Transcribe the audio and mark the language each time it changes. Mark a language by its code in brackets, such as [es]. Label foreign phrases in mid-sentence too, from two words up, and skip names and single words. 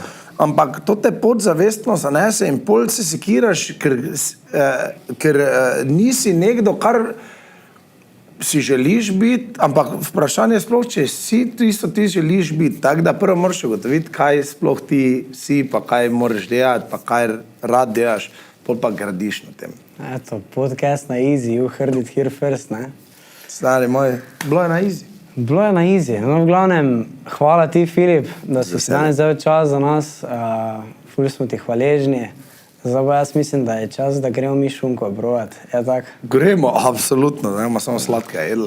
[sl] Ampak to te podzavestno zanese in pol se sekiraš, ker nisi nekdo, kar si želiš biti, ampak vprašanje je sploh, če si tisto ti želiš biti, tako da prvo moraš ugotoviti, kaj sploh ti si, pa kaj moraš delati, pa kaj rad delaš, pol pa gradiš na tem. Eto, podcast na easy, [en] you heard it here first, [sl] ne? Stari moj, bilo je na easy. Bilo je na easy. No, v glavnem, hvala ti, Filip, da si danes vzel čas za nas. Ful smo ti hvaležni. Zdaj pa jaz mislim, da je čas, da gremo mi šunko brovat. Je tak? Gremo, absolutno, ne bomo samo sladka jedla.